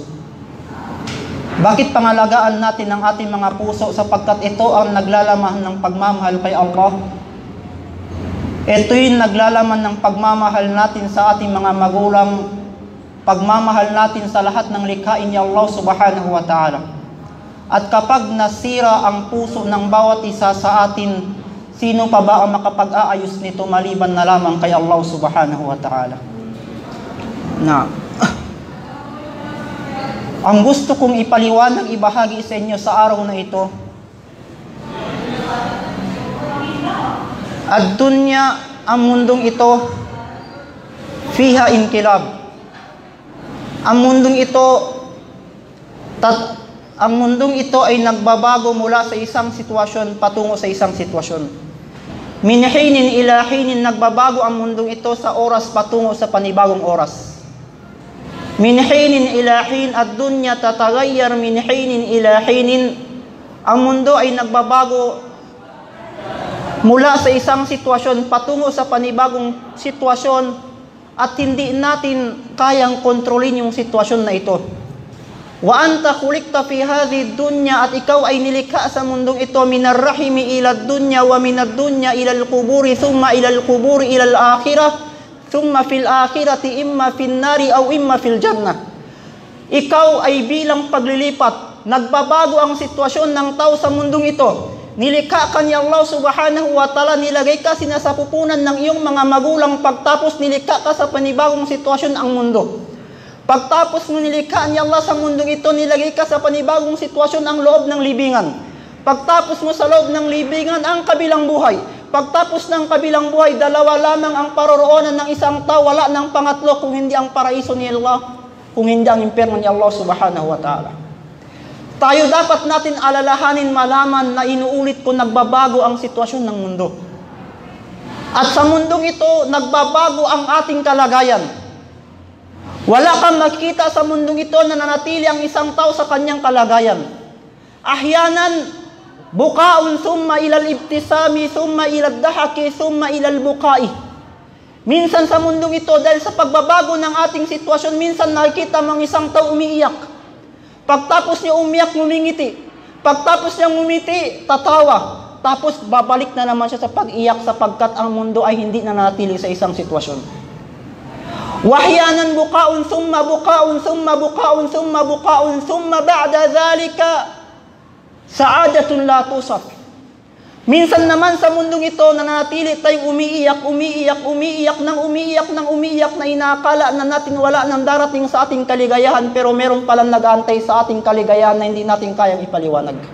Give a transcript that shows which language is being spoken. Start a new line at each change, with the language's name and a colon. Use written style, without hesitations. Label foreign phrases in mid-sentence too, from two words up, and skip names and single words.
Filipino: Bakit pangalagaan natin ang ating mga puso? Sapagkat ito ang naglalaman ng pagmamahal kay Allah. Ito yung naglalaman ng pagmamahal natin sa ating mga magulang, pagmamahal natin sa lahat ng likhain ni Allah
Arabic: subhanahu wa ta'ala.
Filipino: At kapag nasira ang puso ng bawat isa sa atin, sino pa ba ang makapag-aayos nito maliban na lamang kay Allah
Arabic: subhanahu wa ta'ala?
Filipino: Ang gusto kong ipaliwanag, ibahagi sa inyo sa araw na ito, ad-dunya, ang mundong ito,
Arabic: fiha inkilab.
Filipino: Ang mundong ito ay nagbabago mula sa isang sitwasyon patungo sa isang sitwasyon.
Arabic: Min hinin ila hinin,
Filipino: nagbabago ang mundong ito sa oras patungo sa panibagong oras.
Arabic: من حين إلى حين، الدنيا تتغير من حين إلى حين.
Filipino: Ang mundo ay nagbabago mula sa isang sitwasyon patungo sa panibagong sitwasyon at hindi natin kayang kontrolin yung sitwasyon na ito.
Arabic: وأنت خلقت في هذه الدنيا,
Filipino: at ikaw ay nilikha sa mundong ito
Arabic: من الرحم إلى الدنيا ومن الدنيا إلى القبور ثم إلى القبور إلى الآخرة ثم في الآخرة إما في النار أو إما في الجنة.
Filipino: Ikaw ay bilang paglilipat, nagbabago ang sitwasyon ng tao sa mundong ito. Nilikha ka ni Allah
Arabic: subhanahu wa ta'ala,
Filipino: nilagay ka sinasapupunan ng iyong mga magulang, pagtapos nilikha ka sa panibagong sitwasyon ang mundo. Pagtapos mo nilikha ni Allah sa mundong ito, nilagay ka sa panibagong sitwasyon ang loob ng libingan. Pagtapos mo sa loob ng libingan ang kabilang buhay. Pagtapos ng kabilang buhay, dalawa lamang ang paroroonan ng isang tao, wala ng pangatlo kung hindi ang paraiso ni Allah, kung hindi ang impyerno ni Allah
Arabic: subhanahu wa ta'ala.
Filipino: Tayo dapat natin alalahanin, malaman na inuulit ko, nagbabago ang sitwasyon ng mundo. At sa mundong ito, nagbabago ang ating kalagayan. Wala kang makita sa mundong ito na nanatili ang isang tao sa kanyang kalagayan.
Arabic: أحيانا بكاء ثم إلى الابتسام ثم إلى الضحك ثم إلى البكاء.
Filipino: Minsan sa mundong ito, dahil sa pagbabago ng ating sitwasyon, minsan nakikita mong isang tao umiiyak. Pagtapos niya umiyak, ngumingiti. Pagtapos niya ngumiti, tatawa. Tapos babalik na naman siya sa pag-iyak sapagkat ang mundo ay hindi na nanatili sa isang sitwasyon.
Arabic: وأحيانا بكاء ثم بكاء ثم بكاء ثم بكاء ثم بعد ذلك سعادة لا توصف.
Filipino: Minsan naman sa mundong ito, nanatili tayong umiiyak na inakala na natin wala nang darating sa ating kaligayahan, pero meron palang nag-aantay sa ating kaligayahan na hindi natin kayang ipaliwanag.